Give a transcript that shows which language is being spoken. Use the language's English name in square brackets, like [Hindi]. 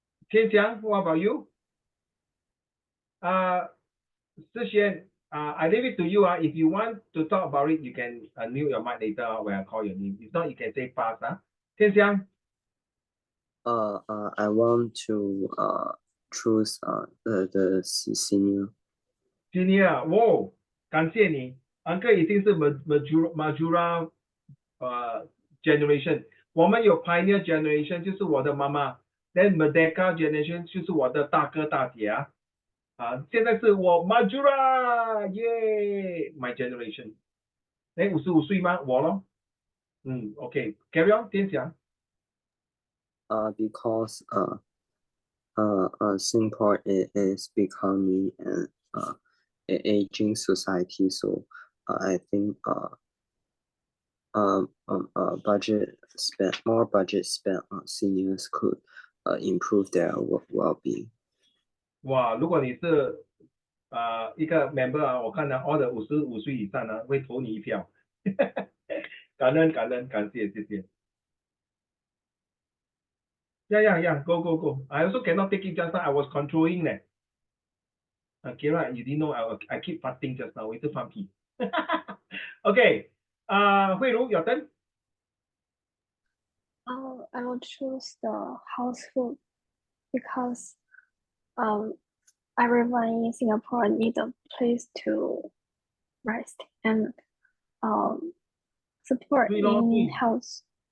[English] Tian Xiang, what about you? Shishan, I leave it to you. If you want to talk about it, you can unmute your mic later when I call your name. If not, you can say fast. Tian Xiang? I want to choose the senior. [Chinese] Senior, 哇，感谢你 ，Uncle 已经是 Majura generation，我们有 Pioneer generation，就是我的妈妈 ，then Merdeka generation 就是我的大哥大姐现在是我 Majura，耶 ， [English] my generation， [Chinese] 哎，55岁吗？我咯， [English] OK，carry on， [Chinese] 先讲。 [English] Because Singapore is becoming an aging society, so I think more budget spent on seniors could improve their well-being. [Chinese] 哇，如果你是一个 member 我看到 all 的55岁以上会投你一票，感恩感谢谢谢。 [English] Yeah, go. I also cannot take it just now. I was controlling that. Kira, you didn't know I keep farting just now. [Chinese] 我一直放屁。 [English] Okay, 慧茹 your turn. I will choose the house food because everyone in Singapore need a place to rest and support in house.